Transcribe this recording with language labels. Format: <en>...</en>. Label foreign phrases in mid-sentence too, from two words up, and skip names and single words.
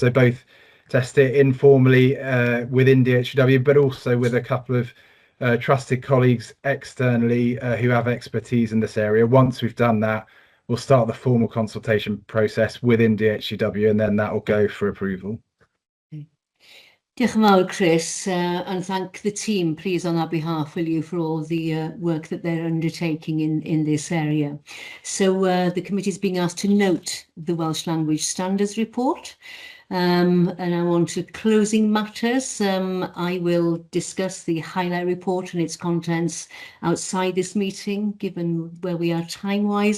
<en>So both test it informally within DHW, but also with a couple of trusted colleagues externally who have expertise in this area. Once we've done that, we'll start the formal consultation process within DHW, and then that will go for approval.</en> <cy>Diolch yn fawr, Chris,</cy> <en>and thank the team, please, on our behalf, will you, for all the work that they're undertaking in this area. So the committee is being asked to note the Welsh Language Standards Report. And now on to closing matters. I will discuss the highlight report and its contents outside this meeting, given where we are time-wise.</en>